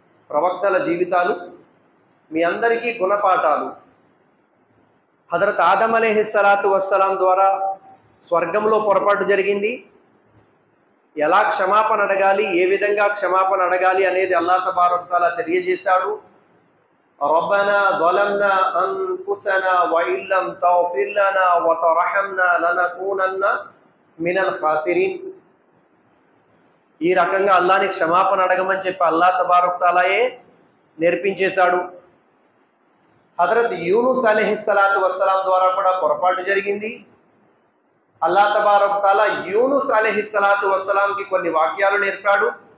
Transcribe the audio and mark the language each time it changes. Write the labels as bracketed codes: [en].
[te] ప్రవక్తల జీవితాలు మీ అందరికీ గుణపాఠాలు. హజరత్ ఆదం అలైహిస్సలాతు వస్సలాం ద్వారా స్వర్గంలో పొరపాటు జరిగింది. ఎలా క్షమాపణ అడగాలి, ఏ విధంగా క్షమాపణ అడగాలి అనేది అల్లాహ్ తబారక్ తఆలా తెలియజేశాడు. [ar] రబ్బనా ظلمنا انفسنا وان لم تغفر لنا وترحمنا لنكونن من الخاسرين. [te] ఈ రకంగా అల్లాహ్ని క్షమాపణ అడగమని చెప్పి అల్లాహ్ తబారక్ తఆలాయే నేర్పించేశాడు. హజరత్ యూనుస్ అలైహిస్సలాతు వస్సలాం ద్వారా కూడా పొరపాటు జరిగింది. అల్లాహ్ తబారక్ తఆలా యూనుస్ అలైహిస్సలాతు వస్సలాంకి కొన్ని వాక్యాలు నేర్పాడు.